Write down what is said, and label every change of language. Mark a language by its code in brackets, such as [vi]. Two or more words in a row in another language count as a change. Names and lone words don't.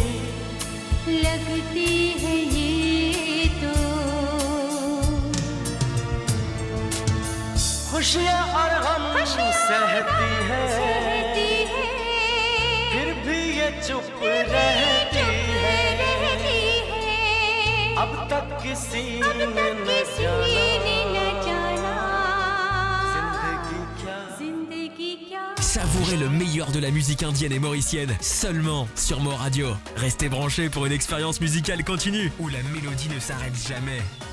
[hi] लगती है ये तो खुशियाँ और गम सहती है फिर भी ये चुप रहती है अब तक किसी ने न जाना जिंदगी क्या [fr] Savourez le meilleur de la musique indienne et mauricienne seulement sur Mo Radio. Restez branchés pour une expérience musicale continue où la mélodie ne s'arrête jamais.